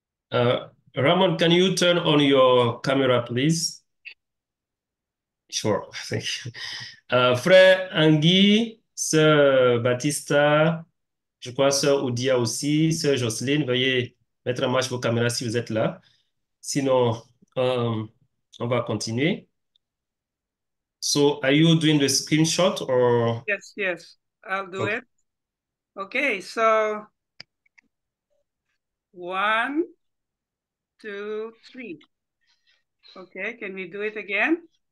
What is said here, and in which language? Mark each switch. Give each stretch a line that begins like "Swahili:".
English: Ramon, can you turn on your camera, please? Sure, thank you.
French: Frère Anguille, Sœur Baptista, je crois Sœur Oudia aussi, Sœur Jocelyne, veuillez mettre en marche vos caméras si vous êtes là. Sinon, euh, on va continuer.
English: So, are you doing the screenshot or? Yes, yes, I'll do Okay. it. Okay, so 1, 2, 3. Okay, can we do it again?